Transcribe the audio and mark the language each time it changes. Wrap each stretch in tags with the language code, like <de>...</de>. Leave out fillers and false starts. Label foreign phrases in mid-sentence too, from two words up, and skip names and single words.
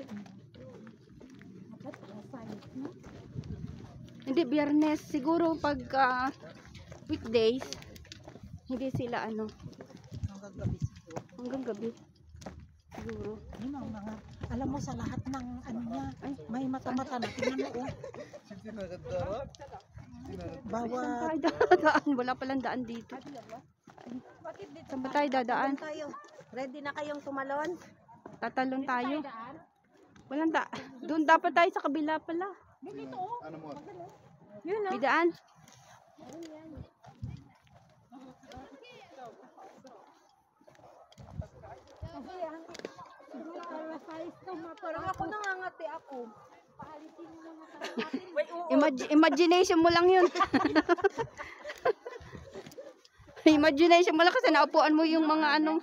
<tl>Dapat alas 5 na. Hindi, Biyernes, siguro pag weekdays, hindi sila ano, Hanggang gabi siguro. hanggang gabi. Siguro. Yun ang mga, alam mo sa lahat ng ano niya, may mata-mata na. Tingnan mo, oh.</tl> <ar>شفتي الغدارات؟</ar> <tl>Bawat, Saan tayo dadaan? Wala palang daan dito. Bakit dito? Saan ba tayo dadaan? Tayo. Ready na kayong tumalon? Tatalon tayo. Walang da. Doon dapat tayo sa kabila pala.</tl> <ar>انا موافق.</ar> <tl>Yun May daan. Kasi siguro alas 5 to Parang ako nangangati ako. paalisin mo mga tao natin. Imagination mo lang yun. Imagination mo lang kasi naupuan mo yung mga anong</tl>